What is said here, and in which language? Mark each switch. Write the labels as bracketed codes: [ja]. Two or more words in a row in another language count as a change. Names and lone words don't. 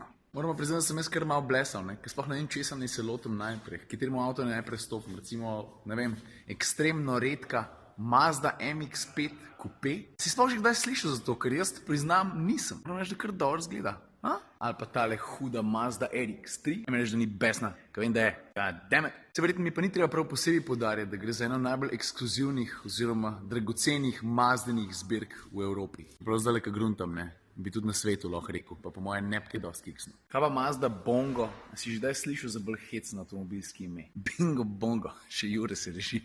[sl] Moram pa priznati, da sem jaz kar malo blesal, ne? Ker sploh ne vem, česa naj se lotim najprej. Kateremu avto najprej stopim, recimo, ne vem, ekstremno redka Mazda MX-5 Coupé. Si sploh že kdaj slišal za to, ker jaz priznam nisem. Moram reči, da kar dobro izgleda. Ali pa tale huda Mazda RX-3, ne reči, da ni besna, ker vem, da je. [en] God damn it. [sl] Se verjetno mi pa ni treba prav posebej poudarjati, da gre za eno najbolj ekskluzivnih oziroma dragocenih Mazdenih zbirk v Evropi. Prav zdaj, ka gruntam, ne, bi tudi na svetu lahko rekel, pa po mojem ne kaj dosti kiksno. Kaj pa Mazda Bongo? Si že daj slišal za bolj hecno avtomobilski ime? Bingo Bongo, še Jure se reši.